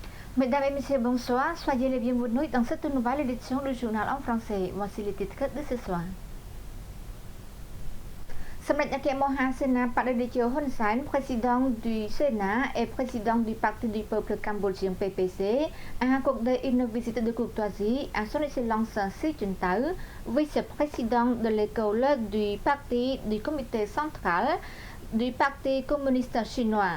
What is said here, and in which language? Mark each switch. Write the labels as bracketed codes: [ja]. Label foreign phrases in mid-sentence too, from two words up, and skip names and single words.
[fr] Mesdames et messieurs, bonsoir. Soyez les bienvenus dans cette nouvelle édition du journal en français. Voici les titres de ce soir. សម្ដេចអគ្គមហាសេនាបតីតេជោហ៊ុនសែន président du Sénat et président du Parti du Peuple Cambodgien PPC, a accordé une visite de courtoisie à son excellence Sy Chintao, vice-président de l'école du Parti du Comité central du Parti communiste chinois.